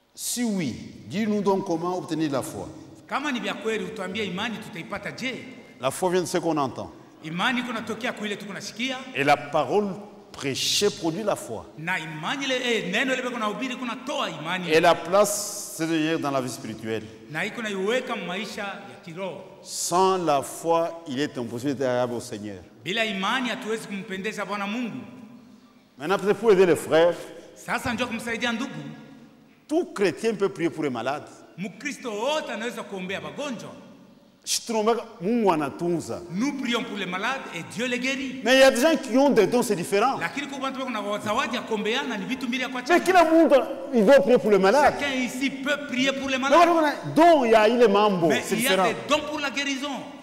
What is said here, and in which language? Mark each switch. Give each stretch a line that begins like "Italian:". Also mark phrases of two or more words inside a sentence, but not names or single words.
French: Si oui, dis-nous donc comment obtenir la foi.
Swahili: Kama ni vya kweli utuambie imani tutaipata je?
French: La foi vient de ce qu'on entend.
Swahili: Imani kunatokea kwa ile tukunasikia.
French: Et la parole prêchée produit la foi.
Swahili: Na imani ile neno ile kunahubiri kunatoa imani.
French: Et la place c'est de dire dans la vie spirituelle.
Swahili: Na iko naiweka maisha ya kiroho.
French: Sans la foi, il est impossible d'être agréable au Seigneur.
Swahili: Bila imani hatuwezi kumpendeza Bwana Mungu.
French: Maintenant, peut-être pour aider les frères.
Swahili: Sasa njoo kumsaidia ndugu.
French: Tout chrétien peut prier pour les malades.
Swahili: Mkristo wote anaweza kuombea wagonjwa.
French: Nous prions pour les malades et Dieu les guérit. Mais il y a des gens qui ont des dons, c'est différent. Mais qui le monde, il doit prier pour les malades. Chacun ici peut prier pour les malades. Donc il y a les membres. Mais il y a des dons pour la guérison.